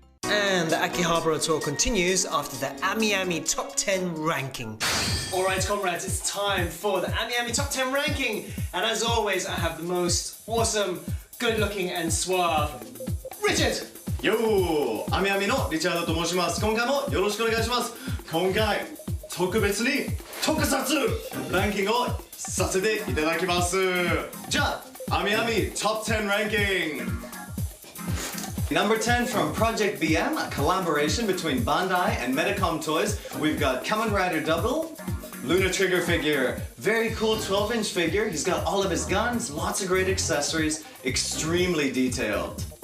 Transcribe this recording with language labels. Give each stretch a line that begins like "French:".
English: And the Akihabara tour continues after the Ami Top 10 ranking. Alright, comrades, it's time for the Ami Top 10 ranking. And as always, I have the most awesome, good-looking and suave Richard!
Japanese: よー、アミアミのリチャードと申します。今回もよろしくお願いします。今回、特別に特撮ランキングをさせていただきます。じゃあ、アミアミ
English: Top 10 ranking! Number 10 from Project BM, a collaboration between Bandai and Medicom Toys. We've got Kamen Rider Double, Luna Trigger figure, very cool 12-inch figure. He's got all of his guns, lots of great accessories, extremely detailed.